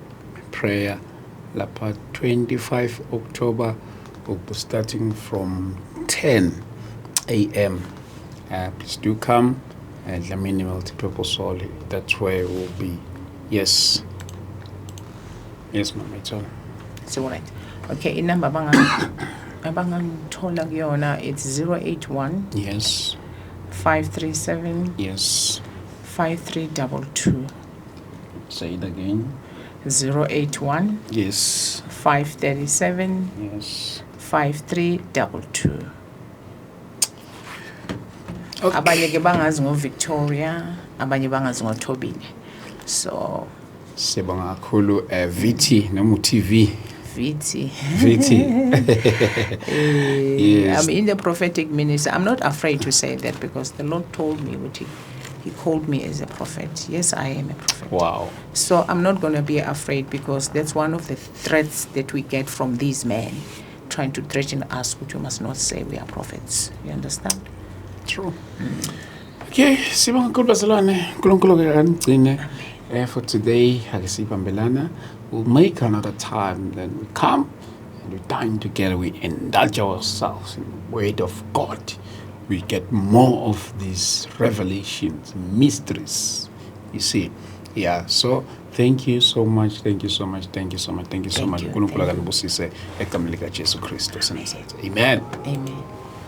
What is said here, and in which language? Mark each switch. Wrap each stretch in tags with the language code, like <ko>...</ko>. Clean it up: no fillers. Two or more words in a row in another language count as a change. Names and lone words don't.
<en>Lapa 25 October, we'll be starting from 10 a.m. please do come. Dlamini Multipurpose Hall. That's where we'll be. Yes. Yes, ma'am. It's all. It's all right.</en> <zu>Okay, inamba abangangithola kuyona,</zu> <en>it's 081 Yes. 537 Yes. 5322. Say it again. 081 Yes. 537 Yes. 5322. Okay.</en> <zu>Abanye ke bangazi ngoVictoria, abanye bangazi ngoThobile.</zu> <en>So</en> <zu>Sibonga kakhulu VT noma TV. VT.</zu> <en>Yes. I'm in the prophetic ministry. I'm not afraid to say that because the Lord told me what He called me as a prophet. Yes, I am a prophet. Wow. So I'm not going to be afraid because that's one of the threats that we get from these men trying to threaten us, which we must not say we are prophets. You understand? True.</en> <zu>Okay, sibonga kakhulu bazalwane. uNkulunkulu ke kanigcine.</zu> <en>For today, akasibambelana. We'll make another time. Then we come and we dine together. We indulge ourselves in the Word of God. We get more of these revelations, mysteries. You see, yeah. So thank you so much. Thank you so much. Thank you so much. Thank you so much. Thank you.</en> <zu>uNkulunkulu akanibusise egameni lika Jesu Kristu.</zu> <en>Amen. Amen.</en>